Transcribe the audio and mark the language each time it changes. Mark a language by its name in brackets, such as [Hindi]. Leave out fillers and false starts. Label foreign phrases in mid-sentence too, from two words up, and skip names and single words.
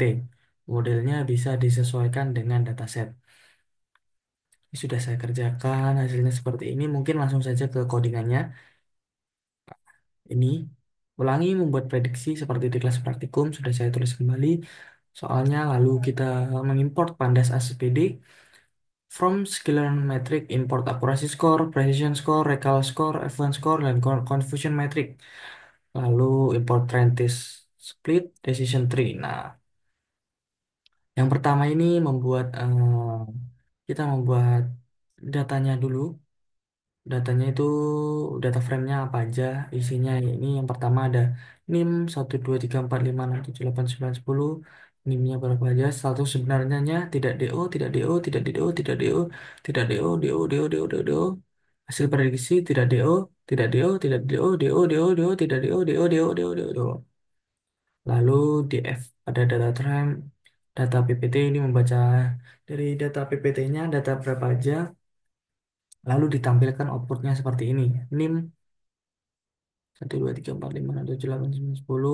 [Indonesian] Modelnya bisa disesuaikan dengan dataset. Ini sudah saya kerjakan, hasilnya seperti ini. Mungkin langsung saja ke codingannya. Ini, ulangi membuat prediksi seperti di kelas praktikum, sudah saya tulis kembali. Soalnya lalu kita mengimport pandas ASPD. [English] From Sklearn metric, import accuracy score, precision score, recall score, F1 score, dan confusion metric. [Indonesian] Lalu [English] import trend test split, decision tree. [Indonesian] Nah, yang pertama ini kita membuat datanya dulu. Datanya itu [English] data frame-nya [Indonesian] apa aja, isinya ini yang pertama ada NIM 12345678910, NIM-nya berapa aja, status sebenarnya tidak DO, tidak DO, tidak DO, tidak DO, tidak DO, DO, DO, DO, DO, DO. Hasil prediksi tidak DO, tidak DO, tidak DO, DO, DO, DO, tidak DO, DO, DO, DO, DO, DO. Lalu DF pada [English] data frame, [Indonesian] data PPT ini membaca dari data PPT-nya data berapa aja, lalu ditampilkan outputnya seperti ini. NIM 1, 2, 3, 4, 5, 6, 7, 8, 9, 10.